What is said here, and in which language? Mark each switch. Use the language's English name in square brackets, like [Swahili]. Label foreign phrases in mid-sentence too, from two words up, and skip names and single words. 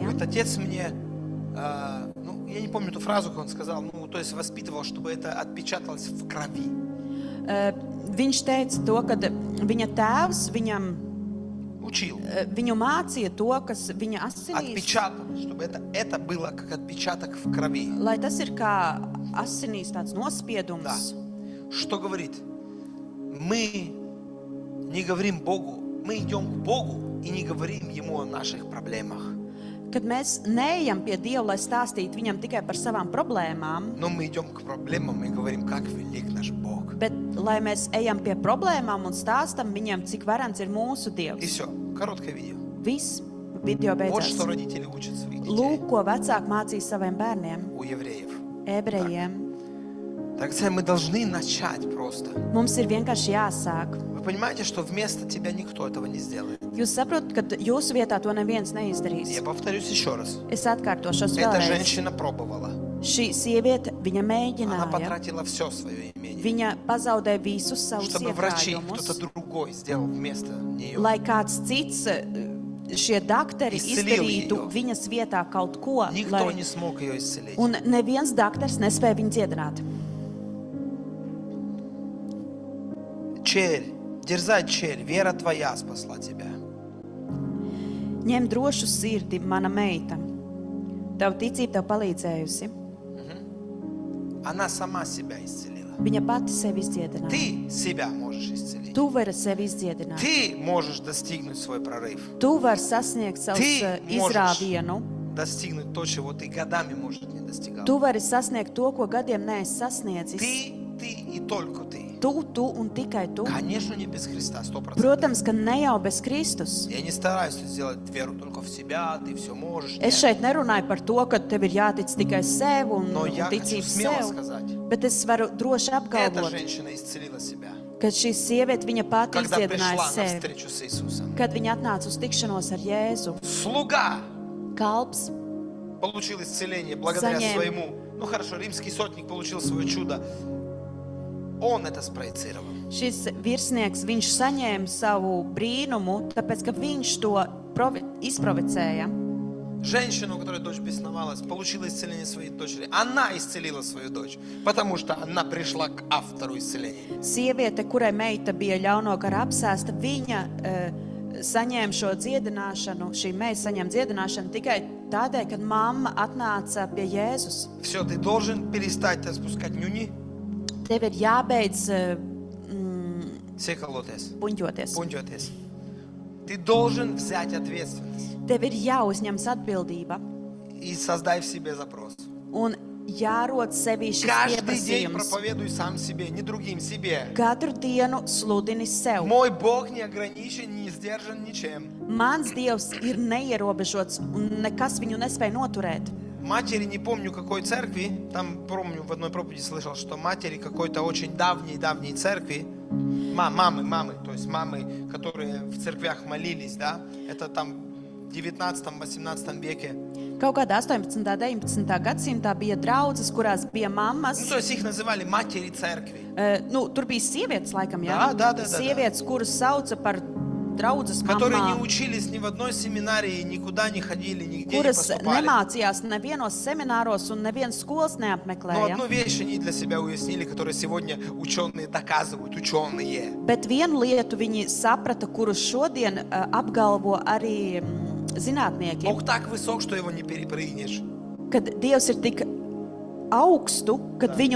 [Russian] Говорит, отец мне, ну, я не помню ту фразу, как он сказал, ну, то есть воспитывал, чтобы это отпечаталось в крови. [Latvian] Viņš teica to, ka viņa tēvs [Russian] Учил. [Latvian] viņu mācīja to, kas viņa asinīs, [Russian] Отпечаталось, чтобы это было как отпечаток в крови. [Latvian] lai tas ir kā asinīs tāds [Russian] Да. [Latvian] nospiedums. [Russian] Что говорит? Мы не говорим Богу, мы идем к Богу и не говорим Ему о наших проблемах. [Latvian] Kad mēs neejam pie Dieva, lai stāstītu viņam tikai par savām problēmām, [Russian] Но мы идем к проблемам и говорим, как велик наш Бог. [Latvian] bet lai mēs ejam pie problēmām un stāstam viņam, cik varants ir mūsu [Russian] И [Latvian] Dievs. [Russian] все, короткое видео. [Latvian] Viss, video [Russian] Вот что [Latvian] beidzās. [Russian] родители учат своих детей [Latvian] Lūk, ko vecāki mācīja saviem bērniem, [Russian] у евреев. [Latvian] ebrejiem. [Russian] Так мы должны начать просто. [Latvian] Mums ir vienkārši jāsāk. [Russian] Вы понимаете, что вместо тебя никто этого не сделает. [Latvian] Jūs saprotat, ka jūsu vietā to neviens [Russian] Я [Latvian] neizdarīs. [Russian] повторюсь еще раз. [Latvian] Es atkārtošos [Russian] Эта [Latvian] vēlreiz. [Russian] женщина пробовала. [Latvian] Šī sieviete, viņa [Russian] Она [Latvian] mēģināja. [Russian] потратила все свое имение, [Latvian] Viņa pazaudēja visus savus [Russian] чтобы врачи, [Latvian] iekrājumus, [Russian] кто-то другой сделал вместо нее. [Latvian] lai kāds cits šie dakteri Izcelīja izdarītu viņu. viņas vietā kaut ko, [Russian] Никто не [Latvian] lai... [Russian] смог ее исцелить. [Latvian] Un neviens dakters nespēja viņu dziedināt. [Russian] Черь, дерзай, черь, вера твоя спасла тебя. [Latvian] Ņem drošu sirdi, mana meita. Tava ticība tev palīdzējusi. [Russian] Она сама себя исцелила. [Latvian] Viņa pati sevi izdziedināja. [Russian] Ты себя можешь исцелить. [Latvian] Tu vari sevi izdziedināt. [Russian] Ты можешь достигнуть свой прорыв. [Latvian] Tu vari sasniegt savus [Russian] Ты можешь [Latvian] izrāvienu. [Russian] достигнуть то, чего ты годами, может, не достигал. [Latvian] Tu vari sasniegt to, ko gadiem neesi sasniedzis. [Russian] Ты и только ты. [Latvian] Tu un tikai tu. [Russian] Конечно, не без Христа, 100%. [Latvian] Protams, ka ne jau bez Kristus. [Russian] Я не стараюсь сделать веру только в себя, ты все можешь. [Latvian] Es [Russian] Нет. [Latvian] šeit nerunāju par to, ka tev ir jātic tikai sev un [Russian] Но я хочу [Latvian] ticība [Russian] смело [Latvian] sev, [Russian] сказать, [Latvian] bet es varu droši [Russian] эта [Latvian] apgalvot, [Russian] женщина исцелила себя, [Latvian] ka šī sieviete viņa pati [Russian] когда [Latvian] izdziedināja [Russian] пришла на [Latvian] sevi, [Russian] встречу с Иисусом. [Latvian] kad viņa atnāca uz tikšanos ar Jēzu. [Russian] Слуга [Latvian] Kalps [Russian] получил исцеление благодаря Занем. своему, ну хорошо, римский сотник получил свое чудо. Он это спроецировал. [Latvian] Šis virsnieks, viņš saņēma savu brīnumu, tāpēc, ka viņš to izprovicēja. [Russian] Женщина, у которой дочь бесновалась, получила исцеление своей дочери. Она исцелила свою дочь, потому что она пришла к автору исцеления. [Latvian] Sieviete, kurai meita bija ļauno gara apsēsta, viņa saņēma šo dziedināšanu, šī meita saņēma dziedināšanu tikai tādēļ, kad mamma atnāca pie Jēzus. [Russian] Все, ты должен перестать распускать нюни, [Latvian] Tev ir jābeidz [Russian] секолотес, [Latvian] puņķoties. [Russian] пунтётес. Ты должен взять ответственность [Latvian] Tev ir jāuzņemas atbildība [Russian] и создай в себе запрос. [Latvian] un jārod sevī šis [Russian] Каждый день [Latvian] pieprasījums. [Russian] проповедуй сам себе, не другим, себе. [Latvian] Katru dienu sludini sev. [Russian] Мой Бог не ограничен, не сдержан ничем. [Latvian] Mans Dievs ir neierobežots un nekas viņu nespēja noturēt. [Russian] Матери, не помню какой церкви, там, помню, в одной проповеди слышал, что матери какой-то очень давней церкви, мамы, то есть мамы, которые в церквях молились, да, это там 19-18 веке. [Latvian] Kaut kādā 18. un 19. gadsimtā bija draudzes, kurās bija mammas. [Russian] Ну, то есть их называли матери церкви. [Latvian] Tur bija sievietes, laikam, [Russian] Да. [Latvian] Sievietes, kuras sauca par draudzes [Russian] Которые не [Latvian] mamām, [Russian] учились ни в одной семинарии, никуда не ходили, нигде не [Latvian] kuras [Russian] поступали. [Latvian] nemācījās nevienos semināros un nevienas skolas [Russian] Но [Latvian] neapmeklēja. [Russian] одну вещь они для себя уяснили, которую сегодня ученые доказывают, ученые. [Latvian] Bet vienu lietu viņi saprata, kuru šodien apgalvo arī zinātnieki, [Russian] Бог так высок, что его не перепрыгнешь. [Latvian] kad Dievs ir tik augstu, kad viņu